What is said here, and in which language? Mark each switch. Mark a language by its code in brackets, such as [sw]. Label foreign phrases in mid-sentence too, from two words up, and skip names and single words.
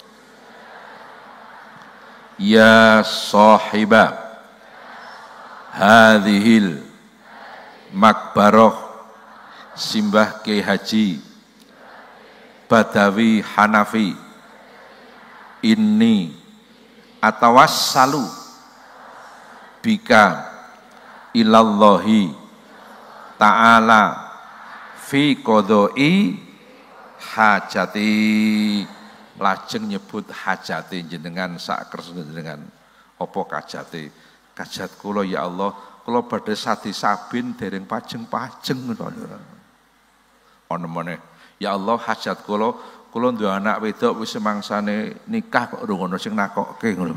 [ar] يا صاحب هذه المقبرة Simbah Kiai Haji Badawi Hanafi, ini أتوسل بك إلى الله تعالى في قضاء حاجتي. [jv] Lajeng nyebut hajati jenengan sak kersa jenengan. Apa kajate? Kajat kula [ar] يا الله, [jv] kula badhe sadi sabin dereng pajeng-pajeng ngono. Ana meneh, [ar] يا الله [jv] hajat kula duwe anak wedok wis semangsane nikah kok urung ana sing nakokke ngono.